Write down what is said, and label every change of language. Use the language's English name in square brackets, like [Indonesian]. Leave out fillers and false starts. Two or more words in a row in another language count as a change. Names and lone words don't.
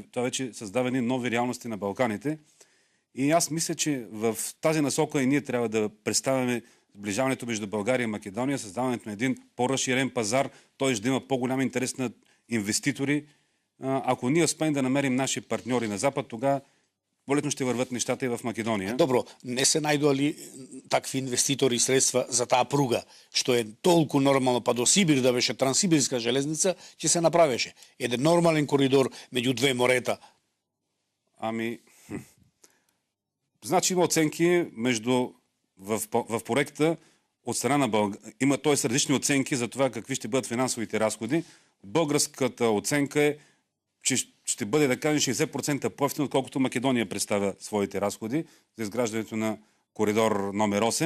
[Bulgarian] Това вече създава нови реалности на Балканите. И аз мисля, че в тази насока и ние трябва да представяме сближаването между България и Македония, създаването на един по-разширен пазар, т.е. да има по-голям интерес на инвеститори. Ако ние успеем да намерим наши партньори на Запад, тогава по-летно ще върват нещата и в Македония. [Macedonian] Добро, не се најдоа такви инвеститори и средства за таа пруга, што е толку нормално, па до Сибир да беше Транссибирска железница, ќе се направеше. Еден нормален коридор меѓу две морета. [Bulgarian] Значи има оценки в проекта от страна на България. Има различни оценки за това какви ще бъдат финансовите разходи. Българската оценка е, че ще бъде, да кажем, 60% по-евтино, отколкото Македония представя своите разходи за изграждането на коридор номер 8.